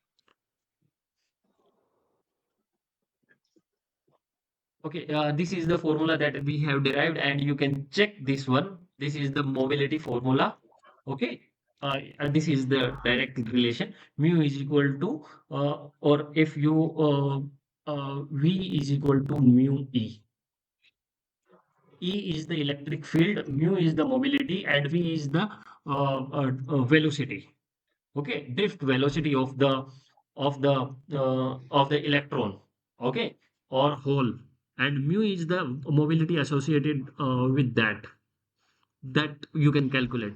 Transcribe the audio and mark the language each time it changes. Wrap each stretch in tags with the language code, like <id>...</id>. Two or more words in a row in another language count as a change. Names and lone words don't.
<en>okay, this is the formula that we have derived, and you can check this one. This is the mobility formula. Okay, and this is the direct relation. Mu is equal to, or if you V is equal to mu E. E is the electric field, mu is the mobility, and V is the velocity. Okay, drift velocity of the electron. Okay, or hole, and mu is the mobility associated with that you can calculate.</en>